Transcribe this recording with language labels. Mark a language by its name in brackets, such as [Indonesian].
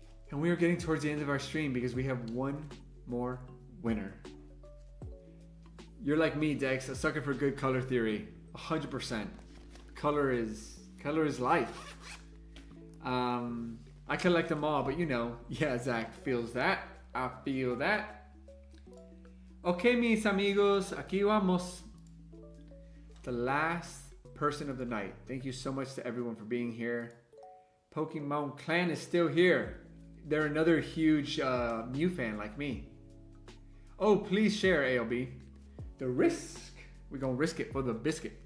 [English] And we are getting towards the end of our stream because we have one more winner. You're like me, Dex, a sucker for good color theory. 100%. Color is life. I collect them all, but you know, yeah, Zach feels that. I feel that. [Spanish] Okay, mis amigos, aquí vamos. [English] The last person of the night. Thank you so much to everyone for being here. Pokemon Clan is still here. They're another huge Mew fan like me. Oh, please share, ALB. The risk. We're going to risk it for the biscuit.